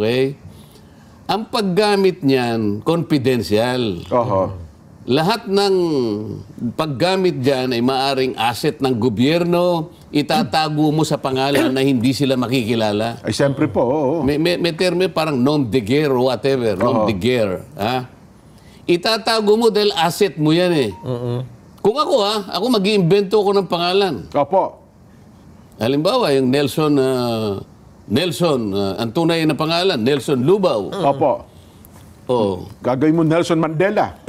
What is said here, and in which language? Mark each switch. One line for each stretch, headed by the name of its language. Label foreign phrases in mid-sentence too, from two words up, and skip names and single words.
Filipino: Okay? Ang paggamit niyan, confidential. Oho. Lahat ng paggamit dyan ay maaring asset ng gobyerno, itatago mo sa pangalan na hindi sila makikilala. Ay, siyempre po, oo. May termo parang
French: nom de guerre
English: or whatever,
French: nom de guerre.
Filipino: Itatago mo dahil asset mo yan eh. Kung ako mag-iimbento ako ng pangalan. Opo. Halimbawa, yung Nelson, ang tunay na pangalan, Nelson Lubao. Opo. Oh. Gagawin mo Nelson Mandela.